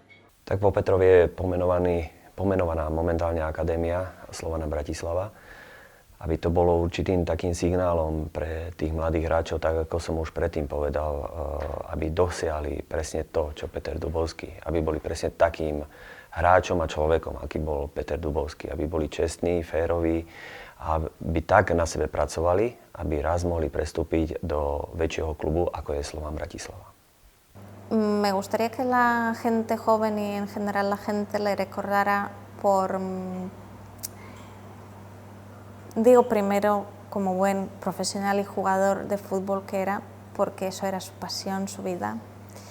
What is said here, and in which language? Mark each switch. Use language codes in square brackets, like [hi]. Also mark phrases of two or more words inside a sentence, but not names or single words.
[sk] Tak po Petrovi je pomenovaná momentálne Akadémia Slovana Bratislava, aby to bolo určitým takým signálom pre tých mladých hráčov, tak ako som už predtým povedal, aby dosiahli presne to, čo Peter Dubovský, aby boli presne takým hráčom a človekom, aký bol Peter Dubovský, aby boli čestní, féroví, a aby tak na sebe pracovali, aby raz mohli prestúpiť do väčšieho klubu, ako je Slovan Bratislava. [es] Me gustaría que la gente joven y en general la gente le recordara por, digo primero, como buen profesional y jugador de fútbol que era, porque eso era su pasión, su vida,